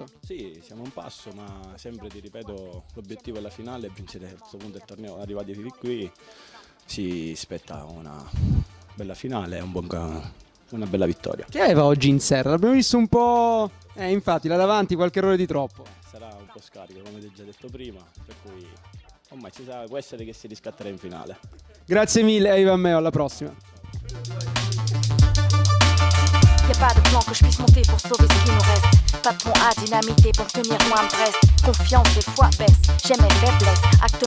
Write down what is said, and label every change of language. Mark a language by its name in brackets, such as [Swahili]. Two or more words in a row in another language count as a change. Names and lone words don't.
[Italian] Sì, siamo a un passo, ma sempre ti ripeto, l'obiettivo è la finale, vincere a questo punto il torneo, arrivati fin qui si aspetta una bella finale e una bella vittoria. Che aveva oggi in serra? L'abbiamo visto un po'. Infatti, là davanti qualche errore di troppo. Sarà un po' scarico, come ti ho già detto prima, per cui ormai può essere che si riscatterà in finale. Grazie mille, Ivan Meo, alla prossima. [French] Y'a pas de plan que je puisse monter pour sauver ce qui nous reste. Pas de pont à dynamiter pour tenir loin de Brest. Confiance et foi baisse, j'aime mes faiblesses. Acte